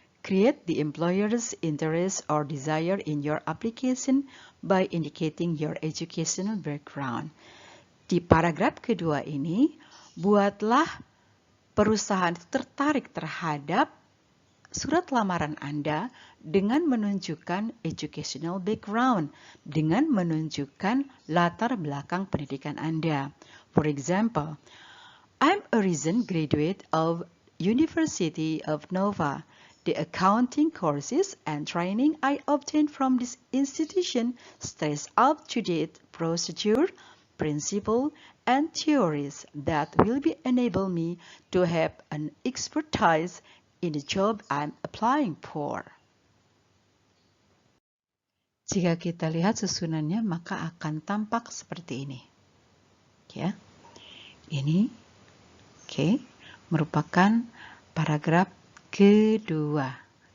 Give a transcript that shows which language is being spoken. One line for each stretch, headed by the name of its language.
English: Create the employer's interest or desire in your application by indicating your educational background.
Indonesian: Di paragraf kedua ini, buatlah perusahaan itu tertarik terhadap surat lamaran Anda dengan menunjukkan educational background, dengan menunjukkan latar belakang pendidikan Anda.
English: For example, I'm a recent graduate of University of Nova. The accounting courses and training I obtained from this institution stress up-to-date procedure, principle, and theories that will enable me to have an expertise in the job I'm applying for.
Indonesian: Jika kita lihat susunannya, maka akan tampak seperti ini. Ya, ini, merupakan paragraf kedua.